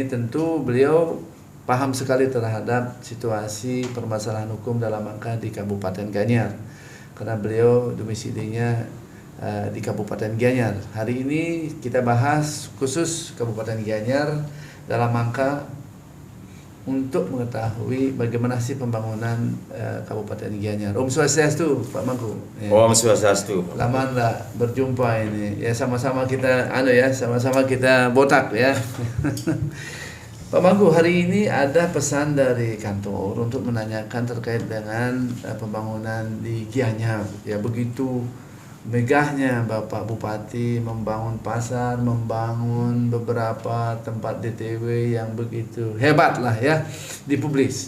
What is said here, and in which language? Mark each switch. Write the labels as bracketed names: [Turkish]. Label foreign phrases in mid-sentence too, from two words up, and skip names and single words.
[Indonesian] Tentu beliau paham sekali terhadap situasi permasalahan hukum dalam angka di Kabupaten Gianyar, karena beliau domisilinya di Kabupaten Gianyar. Hari ini kita bahas khusus Kabupaten Gianyar dalam angka untuk mengetahui bagaimana sih pembangunan Kabupaten Gianyar. [Balinese] Om Swastiastu, Pak Mangku. Ya. Om Swastiastu. [Indonesian] Lama enggak berjumpa ini. Ya sama-sama kita sama-sama kita botak ya. Pak Mangku, hari ini ada pesan dari kantor untuk menanyakan terkait dengan pembangunan di Gianyar. Ya, begitu megahnya Bapak Bupati membangun pasar, membangun beberapa tempat DTW yang begitu hebat lah ya, dipublis.